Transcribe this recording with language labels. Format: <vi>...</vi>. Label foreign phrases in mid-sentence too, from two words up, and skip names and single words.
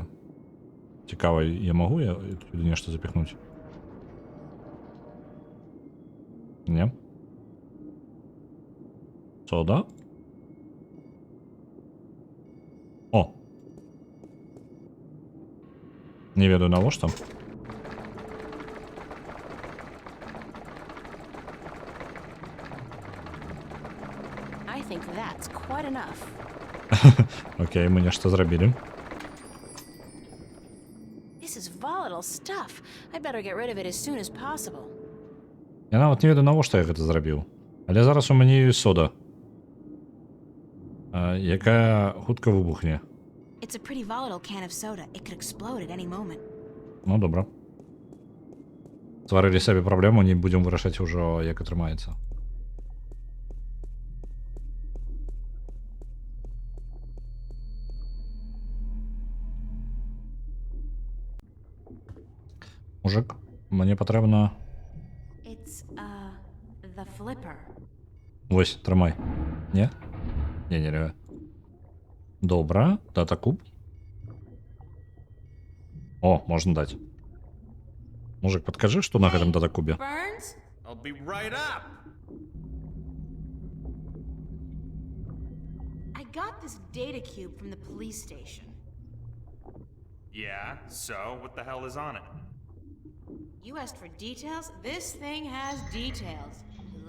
<be>Цікава, я магу туды нешта запихнуць? Не? Сода? О! Не ведаю навошта.</be> <en>I think that's quite enough.</en> <be>Окей, мы нешта зрабілі.</be> <en>This is volatile stuff. I better get rid of it as soon as possible.</en> <be>Я нават не ведаю, навошта я гэта зрабіў. Але зараз у мяне ёсць сода. Якая хутка выбухне.</be> <en>It's a pretty volatile can of soda. It could explode at any moment.</en> <be>Ну, добра. Стварылі сабе праблему, не будзем вырашаць ужо, як атрымаецца. Мужик, мне патрэбна...</be> <en>It's, the flipper.</en> <be>Вось, трымай. Не? Не. Добра, дата-куб. О, можна даць. Мужик, падкажы, што на гэтым дата-кубе?</be> <en>Burns? I'll be right up. I got this data cube from the police station. Yeah, so what the hell is on it? You asked for details? This thing has details.</en>